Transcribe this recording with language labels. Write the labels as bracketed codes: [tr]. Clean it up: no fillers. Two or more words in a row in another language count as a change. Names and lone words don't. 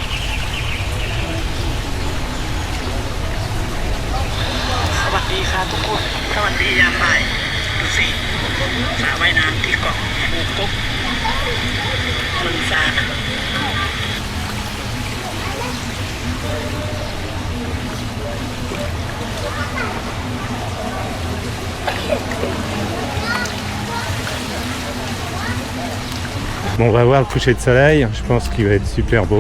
[th] สวัสดีค่ะทุกคน สวัสดียามบ่ายดูสิสระว่ายน้ำที่เกาะภูกุ๊กเมืองซา [fr] Bon, on va voir le coucher de soleil, je pense qu'il va être super beau.